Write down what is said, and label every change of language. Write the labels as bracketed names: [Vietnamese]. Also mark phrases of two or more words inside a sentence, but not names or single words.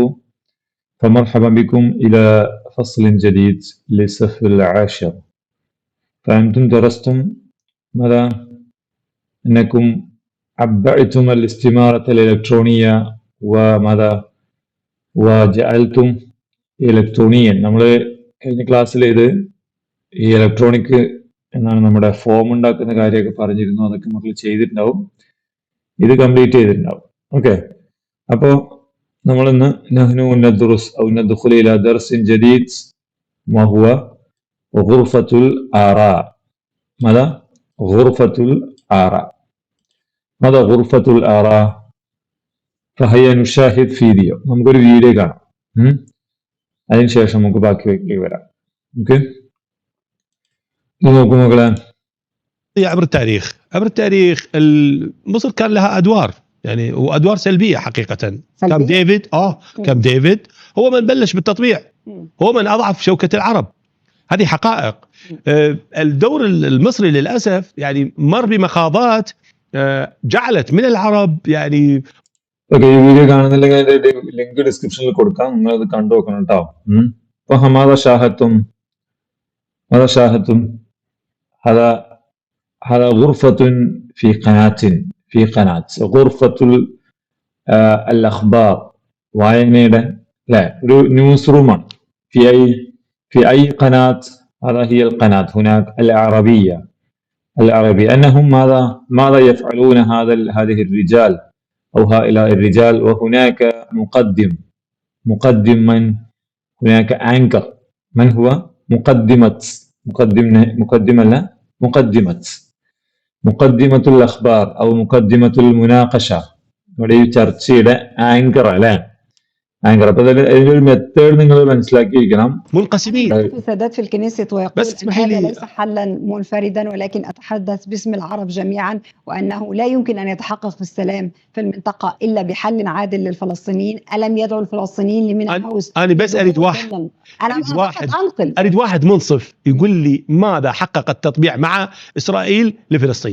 [Arabic] فمرحبا بكم إلى فصل جديد للصف العاشر. فأنتم درستم ماذا؟ أنكم عبأتم الاستمارة الإلكترونية وماذا؟ وجعلتم إلكترونيا. [Malayalam] നമ്മൾ കഴിഞ്ഞ ക്ലാസ്സിൽ ഈ ഇലക്ട്രോണിക് എന്നാണ് നമ്മുടെ ഫോം ഉണ്ടാക്കുന്ന കാര്യമൊക്കെ പറഞ്ഞിരുന്നു. അതൊക്കെ മക്കൾ ചെയ്തിട്ടുണ്ടാവും, ഇത് കംപ്ലീറ്റ് ചെയ്തിട്ടുണ്ടാവും. ഓക്കെ, അപ്പോൾ നമ്മൾ ഇന്ന് [Arabic] نحن ندرس أو ندخل إلى درس جديد وهو غرفة الآراء. ماذا غرفة الآراء. ماذا غرفة الآراء؟ فهيا نشاهد فيديو. [Malayalam] നമുക്കൊരു വീഡിയോ കാണാം, അതിനുശേഷം നമുക്ക് ബാക്കി വരാം. ഓക്കെ, നോക്കൂ മക്കളെ. [Arabic] عبر التاريخ مصر كان لها أدوار، يعني وأدوار سلبية حقيقة. كم ديفيد هو من بلش بالتطبيع، هو من أضعف شوكة العرب. هذه حقائق. الدور المصري للأسف يعني مر بمخاضات جعلت من العرب يعني [Malayalam] ഓക്കെ, ഈ വീഡിയോ കാണുന്നില്ലെങ്കിൽ അതിന്റെ ലിങ്ക് ഡിസ്ക്രിപ്ഷനിൽ കൊടുക്കാം, നിങ്ങൾ അത് കണ്ടു നോക്കണം കേട്ടോ. [Arabic] فهذا شاهدتم هذا غرفة في قناة غرفة الأخبار. [Malayalam] വായനയുടെ لا ഒരു [English] news roomആണ്. [Arabic] في أي قناة؟ هذا هي القناة هناك العربية. أنهم ماذا يفعلون هذه الرجال أو هؤلاء الرجال؟ وهناك مقدم من؟ هناك أنكر. من هو؟ مقدمة الأخبار أو مقدمة المناقشة. [Malayalam] ഇവിടെ ഈ ചർച്ചയുടെ ആങ്കർ അല്ലേ, ആങ്കർ. അപ്പൊ അതിലൊരു മെത്തേഡ് നിങ്ങൾ മനസ്സിലാക്കിയിരിക്കണം. [Arabic] منقسمين. سادات في الكنيسة ويقول إن هذا ليس حلا منفردا، ولكن أتحدث باسم العرب جميعا، وأنه لا يمكن أن يتحقق في السلام في المنطقة إلا بحل عادل للفلسطينيين. ألم يدعو الفلسطينيين لمن هاوس؟ أنا بس أريد واحد منصف يقول لي ماذا حقق التطبيع مع إسرائيل لفلسطين.